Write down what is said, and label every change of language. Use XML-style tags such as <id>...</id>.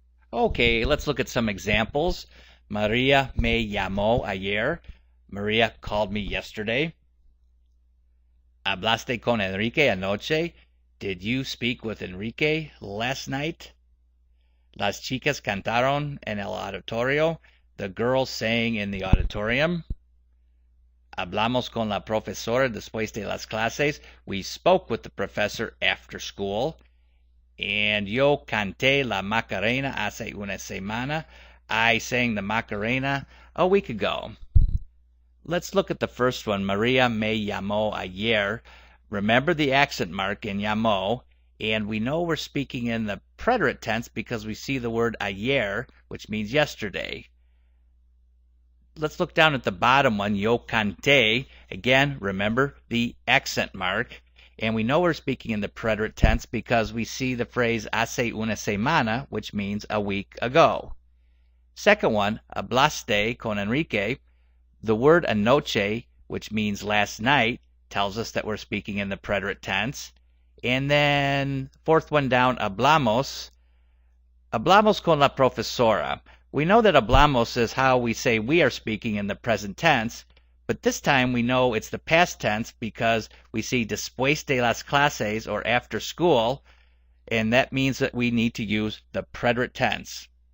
<en>Okay, let's look at some examples.</en> <es>Maria me llamó ayer.</es> <en>Maria called me yesterday.</en> <es>¿Hablaste con Enrique anoche?</es> <en>Did you speak with Enrique last night?</en> <es>Las chicas cantaron en el auditorio.</es> <en>The girls sang in the auditorium.</en> <es>Hablamos con la profesora después de las clases.</es> <en>We spoke with the professor after school.</en> <es>And yo canté la Macarena hace una semana.</es> <en>I sang the Macarena a week ago. Let's look at the first one.</en> <es>Maria me llamó ayer.</es> <en>Remember the accent mark in llamó, and we know we're speaking in the preterite tense because we see the word ayer, which means yesterday. Let's look down at the bottom one,</en> <es>yo canté.</es> <en>Again, remember the accent mark. And we know we're speaking in the preterite tense because we see the phrase</en> <es>hace una semana,</es> <en>which means a week ago. Second one,</en> <es>hablaste con Enrique.</es> <en>The word anoche, which means last night, tells us that we're speaking in the preterite tense. And then fourth one down, hablamos.</en> <es>Hablamos con la profesora.</es> <en>We know that hablamos is how we say we are speaking in the present tense, but this time we know it's the past tense because we see</en> <es>después de las clases,</es> <en>or after school, and that means that we need to use the preterite tense.</en>